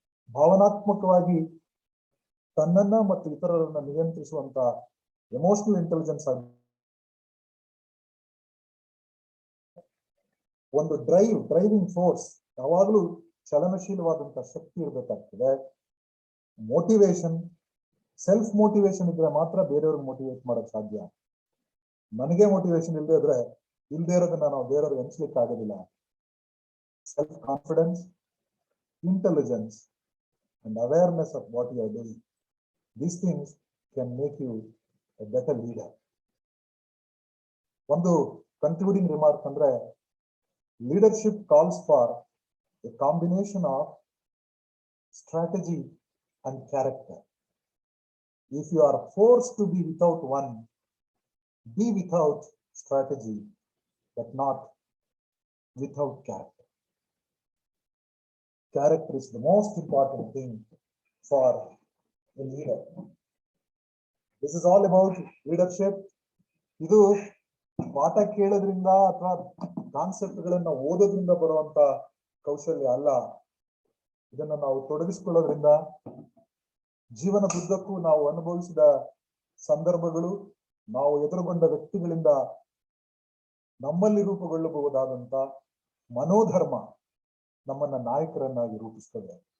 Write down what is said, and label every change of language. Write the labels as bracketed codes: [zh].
[kn] ಭಾವನಾತ್ಮಕವಾಗಿ ತನ್ನನ್ನ ಮತ್ತು ಇತರರನ್ನ ನಿಯಂತ್ರಿಸುವಂತ ಎಮೋಷನಲ್ ಇಂಟೆಲಿಜೆನ್ಸ್ ಆಗಿ ಒಂದು ಡ್ರೈವಿಂಗ್ ಫೋರ್ಸ್, ಯಾವಾಗಲೂ ಚಲನಶೀಲವಾದಂತ ಶಕ್ತಿ ಇರ್ಬೇಕಾಗ್ತದೆ. ಮೋಟಿವೇಶನ್, ಸೆಲ್ಫ್ ಮೋಟಿವೇಶನ್ ಇದ್ರೆ ಮಾತ್ರ ಬೇರೆಯವ್ರಿಗೆ ಮೋಟಿವೇಟ್ ಮಾಡಕ್ ಸಾಧ್ಯ. ನನಗೆ ಮೋಟಿವೇಶನ್ ಇಲ್ಲದೆ ಇರೋದನ್ನ ನಾವು ಬೇರೆಯವ್ರಿಗೆ ಅನ್ಸ್ಲಿಕ್ಕೆ ಆಗೋದಿಲ್ಲ. [en] self-confidence, intelligence, and awareness of what you are doing. These things can make you a better leader. One concluding remark andre, leadership calls for a combination of strategy and character. If you are forced to be without one, be without strategy, but not without character. Character is the most important thing for a leader. This is all about leadership. [kn] ಇದು ಪಾಠ ಕೇಳೋದ್ರಿಂದ ಅಥವಾ ಕಾನ್ಸೆಪ್ಟ್ಗಳನ್ನ ಓದೋದ್ರಿಂದ ಬರುವಂತ ಕೌಶಲ್ಯ ಅಲ್ಲ. ಇದನ್ನ ನಾವು ತೊಡಗಿಸಿಕೊಳ್ಳೋದ್ರಿಂದ ಜೀವನದುದ್ದಕ್ಕೂ ನಾವು ಅನುಭವಿಸಿದ ಸಂದರ್ಭಗಳು, ನಾವು ಎದುರುಗೊಂಡ ವ್ಯಕ್ತಿಗಳಿಂದ ನಮ್ಮಲ್ಲಿ ರೂಪುಗೊಳ್ಳಬಹುದಾದಂತ ಮನೋಧರ್ಮ ನಮ್ಮನ್ನ ನಾಯಕರನ್ನಾಗಿ ರೂಪಿಸ್ತದೆ.